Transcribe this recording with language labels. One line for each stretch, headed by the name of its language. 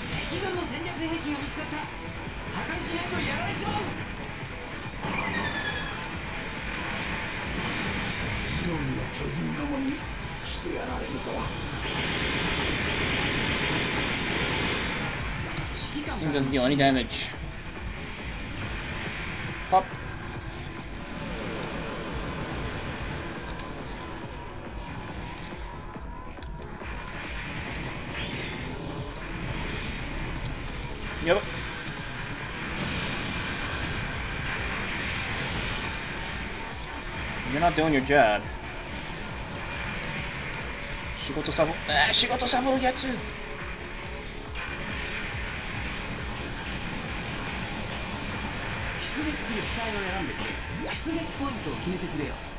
Japanese: 敵軍の戦略兵器が見つかった。破壊しないとやられちまう。シオンの巨人どもにしてやられるとは。
English: This thing doesn't deal any damage. Pop. Yep. You're not doing your job.
Japanese: 仕事サボるやつ。出撃する機体を選んでくれ。出撃ポイントを決めてくれよ。